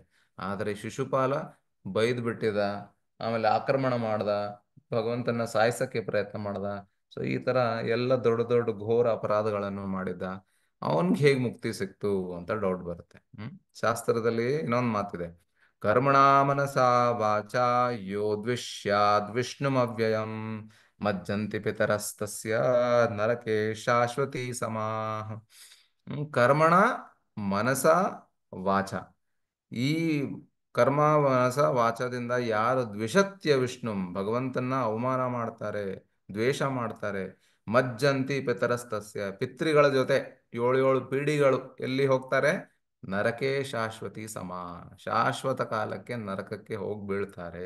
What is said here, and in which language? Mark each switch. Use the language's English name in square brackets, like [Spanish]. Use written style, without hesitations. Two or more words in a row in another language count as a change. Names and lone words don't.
[Kannada] ಆದರೆ ಶಿಶುಪಾಲ ಬೈದ್ ಬಿಟ್ಟಿದ, ಆಮೇಲೆ ಆಕ್ರಮಣ ಮಾಡ್ದ, ಭಗವಂತನ ಸಾಯಿಸಕ್ಕೆ ಪ್ರಯತ್ನ ಮಾಡ್ದ. ಸೊ ಈ ತರ ಎಲ್ಲ ದೊಡ್ಡ ದೊಡ್ಡ ಘೋರ ಅಪರಾಧಗಳನ್ನು ಮಾಡಿದ್ದ. ಅವನ್ಗೆ ಹೇಗೆ ಮುಕ್ತಿ ಸಿಕ್ತು ಅಂತ ಡೌಟ್ ಬರುತ್ತೆ. ಶಾಸ್ತ್ರದಲ್ಲಿ ಇನ್ನೊಂದು ಮಾತಿದೆ: [Sanskrit] ಕರ್ಮಣಾ ಮನಸಾ ವಾಚಾ ಯೋ ದ್ವಿಷ್ಯಾದ್ ವಿಷ್ಣುಮವ್ಯಯಂ ಮಜ್ಜಂತಿ ಪಿತರಸ್ತಸ್ಯ ನರಕೆ ಶಾಶ್ವತಿ ಸಮಾಃ. ಕರ್ಮಣ ಮನಸ ವಾಚ, [Kannada] ಈ ಕರ್ಮ ಮನಸ ವಾಚದಿಂದ ಯಾರು [Sanskrit] ದ್ವಿಷತ್ಯ ವಿಷ್ಣು, [Kannada] ಭಗವಂತನ ಅವಮಾನ ಮಾಡ್ತಾರೆ, ದ್ವೇಷ ಮಾಡ್ತಾರೆ, [Sanskrit] ಮಜ್ಜಂತಿ ಪಿತರಸ್ತಸ್ಯ, [Kannada] ಪಿತೃಗಳ ಜೊತೆ ಏಳು ಏಳು ಪೀಳಿಗೆಗಳು ಎಲ್ಲಿ ಹೋಗ್ತಾರೆ? [Sanskrit] ನರಕೆ ಶಾಶ್ವತಿ ಸಮ, [Kannada] ಶಾಶ್ವತ ಕಾಲಕ್ಕೆ ನರಕಕ್ಕೆ ಹೋಗಿ ಬೀಳ್ತಾರೆ.